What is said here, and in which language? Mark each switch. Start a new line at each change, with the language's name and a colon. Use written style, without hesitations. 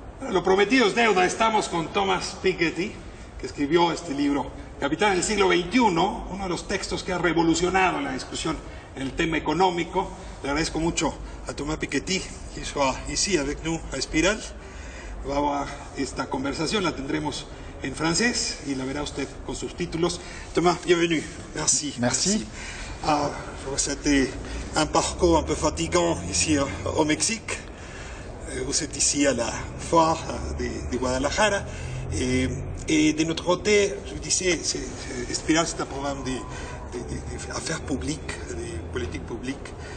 Spanish: Lo prometido es deuda. Estamos con Thomas Piketty, que escribió este libro, Capital en el siglo XXI, uno de los textos que ha revolucionado la discusión en el tema económico. Le agradezco mucho a Thomas Piketty
French: que soit ici avec nous
Spanish: a Espiral. Esta conversación la tendremos en francés y la verá usted con subtítulos.
French: Thomas, bienvenue. Merci. Merci. Je vois que c'était un parcours un peu fatigant ici au Mexique. Vous êtes ici à la foire de Guadalajara. Et de notre côté, je vous disais, Espiral, c'est un programme d'affaires publiques, de politique publique.